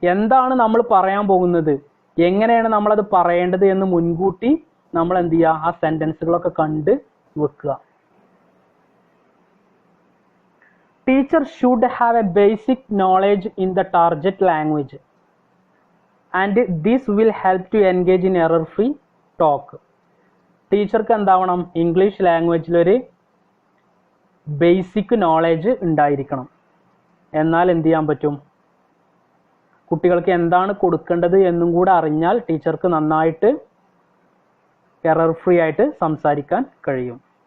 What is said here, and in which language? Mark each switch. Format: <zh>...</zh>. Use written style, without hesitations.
<ml>എന്താണ് നമ്മൾ പറയാൻ പോകുന്നത്, എങ്ങനെയാണ് നമ്മളത് പറയേണ്ടത് എന്ന് മുൻകൂട്ടി നമ്മൾ എന്ത് ചെയ്യുക, ആ സെന്റൻസുകളൊക്കെ കണ്ട് വെക്കുക.</ml> <en>Teacher should have a basic knowledge in the target language and this will help to engage in error free talk.</en> <ml>ടീച്ചർക്ക് എന്താവണം, ഇംഗ്ലീഷ് ലാംഗ്വേജിലൊരു ബേസിക് നോളേജ് ഉണ്ടായിരിക്കണം. എന്നാൽ എന്ത് ചെയ്യാൻ പറ്റും, കുട്ടികൾക്ക് എന്താണ് കൊടുക്കേണ്ടത് എന്നും കൂടെ അറിഞ്ഞാൽ ടീച്ചർക്ക് നന്നായിട്ട് എറർ ഫ്രീ ആയിട്ട് സംസാരിക്കാൻ കഴിയും.</ml>